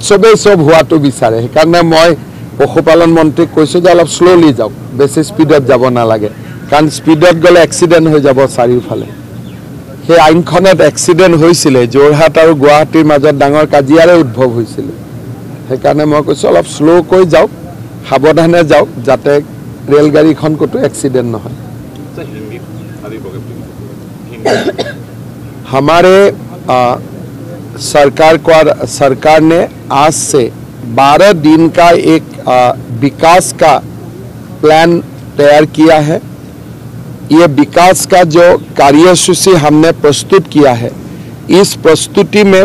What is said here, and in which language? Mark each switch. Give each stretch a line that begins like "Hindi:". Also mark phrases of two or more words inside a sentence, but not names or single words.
Assamese: সবেই সব হোৱাটো বিচাৰে সেইকাৰণে মই পশুপালন মন্ত্ৰীক কৈছো যে অলপ স্লোলি যাওক বেছি স্পীডত যাব নালাগে কাৰণ স্পীডত গলে এক্সিডেন্ট হৈ যাব চাৰিওফালে সেই আইনখনত এক্সিডেন্ট হৈছিল যোৰহাট আৰু গুৱাহাটীৰ মাজত ডাঙৰ কাজিয়াৰে উদ্ভৱ হৈছিল সেইকাৰণে মই কৈছো অলপ স্লো কৈ যাওক সাৱধানে যাওক যাতে ৰেলগাড়ীখন কতো এক্সিডেন্ট নহয়
Hindi: हमारे सरकार ने आज से 12 दिन का एक विकास का प्लान तैयार किया है ये विकास का जो कार्यसूची हमने प्रस्तुत किया है इस प्रस्तुति में